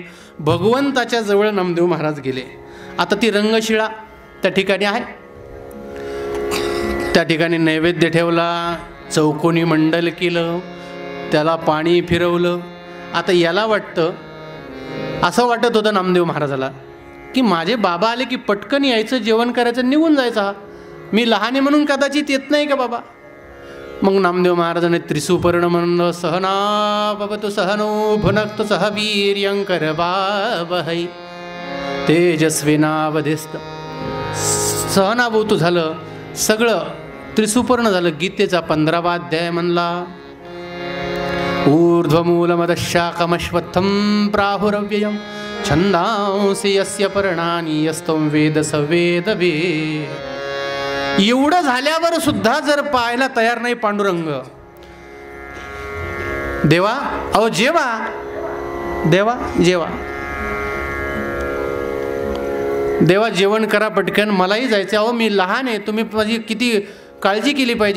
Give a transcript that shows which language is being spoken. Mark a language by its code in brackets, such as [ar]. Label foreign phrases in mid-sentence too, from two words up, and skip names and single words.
[mr] भगवंताच्या जवळ नामदेव महाराज गेले. आता ती रंगशिळा त्या ठिकाणी आहे, त्या ठिकाणी नैवेद्य ठेवला, चौकोनी मंडल केलं, त्याला पाणी फिरवलं. आता याला वाटतं, असं वाटत होतं नामदेव महाराजाला की माझे बाबा आले की पटकन यायचं, जेवण करायचं, निघून जायचं. मी लहाने म्हणून कदाचित येत नाही का बाबा? मग नामदेव महाराजांनी त्रिसुपर्ण म्हणलं [sa] सहना भवतु सहनो भुनक्तु सह वीर्यंकर बावहै तेजस्विनावधिस्त. [mr] सहनाभूत झालं, सगळं त्रिसुपर्ण झालं. गीतेचा 15वा अध्याय म्हणला [sa] ऊर्ध्वमूलमदशाकमश्वत्थं प्राहुरव्ययं छंदांसि यस्य पर्णानि यस्तं वेद स वेदवेद. [mr] एवढं झाल्यावर सुद्धा जर पाहायला तयार नाही पांडुरंग. देवा अहो जेवा, देवा जेवा, देवा जेवण करा पटकन, मलाही जायचं. अहो मी लहान आहे, तुम्ही माझी किती काळजी केली पाहिजे.